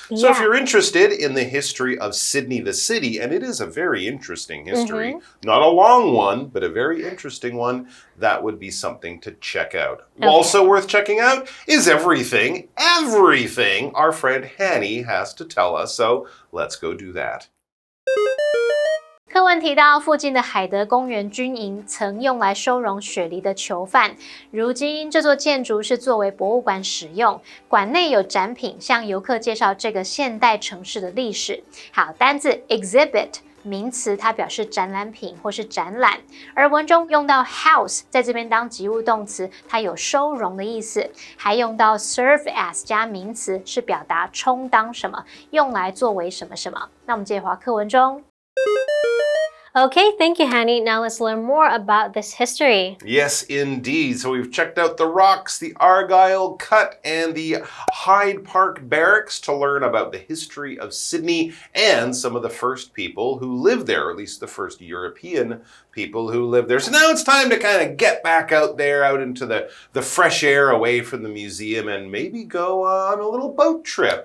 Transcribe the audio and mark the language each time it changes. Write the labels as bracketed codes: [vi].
[en] So if you're interested in the history of Sydney the city, and it is a very interesting history, not a long one, but a very interesting one, that would be something to check out. Also worth checking out is everything our friend Hanny has to tell us. So let's go do that. [zh] 课文提到，附近的海德公园军营曾用来收容雪梨的囚犯，如今这座建筑是作为博物馆使用，馆内有展品向游客介绍这个现代城市的历史。好，单字 exhibit 名词，它表示展览品或是展览，而文中用到 house 在这边当及物动词，它有收容的意思，还用到 serve as 加名词，是表达充当什么，用来作为什么什么。那我们接着课文中。 [en] Okay, thank you, Hanny. Now let's learn more about this history. Yes, indeed. So we've checked out the Rocks, the Argyle Cut, and the Hyde Park Barracks to learn about the history of Sydney and some of the first people who lived there, or at least the first European people who lived there. So now it's time to kind of get back out there, out into the fresh air, away from the museum, and maybe go on a little boat trip.